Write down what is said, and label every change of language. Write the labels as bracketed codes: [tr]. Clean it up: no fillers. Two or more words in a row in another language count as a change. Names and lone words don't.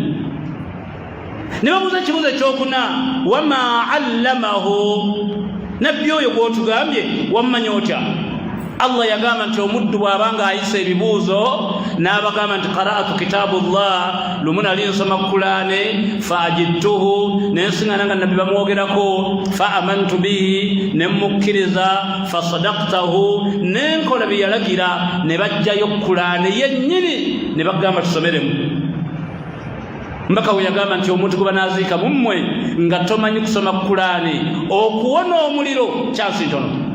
[lg] Ne babuuza ekibuuzo ekyokuna, [ar] وما علمه, [lg] nabbi oyo gw'otugambye wammanya otya? Allah yagamba nti omuddu bw'abanga ayisa ebibuuzo n'abagamba nti [ar] قرأت كتاب الله, [lg] lumu nali nsoma Qur'ane [ar] فوجدته, [lg] nensiŋŋana nga nabbi bamwogerako, [ar] فآمنت به, [lg] ne mukkiriza, [ar] فصدقته, [lg] nenkola bye yalagira. Ne bajjayo Qur'ane yennyini ne bagamba tusomeremu. mbaka weyagamba nti omuntu gwe banaziika mu mmwe nga tomanyi kusoma Qur'ani okuwona omuliro kyansi ntono.